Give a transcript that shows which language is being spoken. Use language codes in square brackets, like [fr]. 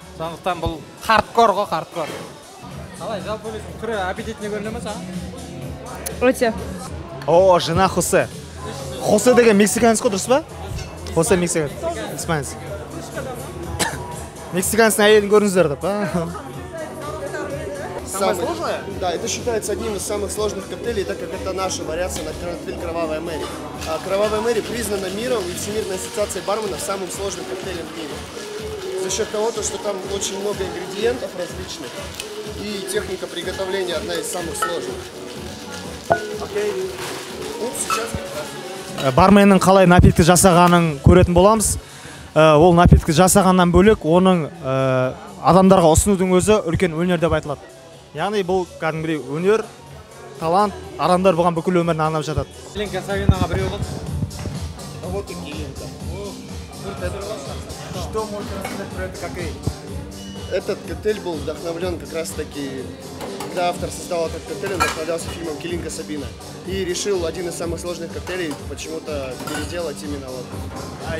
[kk] Сондықтан бұл хардкор ғой, хардкор. Қалай, жалпы өзің түрі аппетитіне көріне ме саған? Өте. [ru] О, жена Хосе. [kk] Хосе деген мексиканец қой, дұрыс па? Хосе мексиканец. Испанец. Мексиканецтің әйелін көрдіңіздер деп, а? [ru] Самое сложное? Да, это считается одним из самых сложных коктейлей, так как это наша вариация на коктейль «Кровавая Мэри». А «Кровавая Мэри» признана миром и Всемирной ассоциацией барменов самым сложным коктейлем в мире. За счет того, что там очень много ингредиентов различных, и техника приготовления одна из самых сложных. Окей. Ну, сейчас... [kk] Барменнің қалай напиткі жасағанын көретін боламыз. Ол напиткі жасағаннан бөлек, оның адамдарға ұсынудың өзі үлкен өнер деп айтылады. Яғни бұл кәдімгідей өнер, талант, адамдар бұған бүкіл өмірін арнап жатады. Келинка Савинаға біреу қылды. [ru] Вот и Килинка. Что можно рассказать про этот коктейль? Этот коктейль был вдохновлен как раз-таки, когда автор создал этот коктейль, он вдохновлялся фильмом «Килинка Сабина». И решил один из самых сложных коктейлей почему-то переделать именно вот.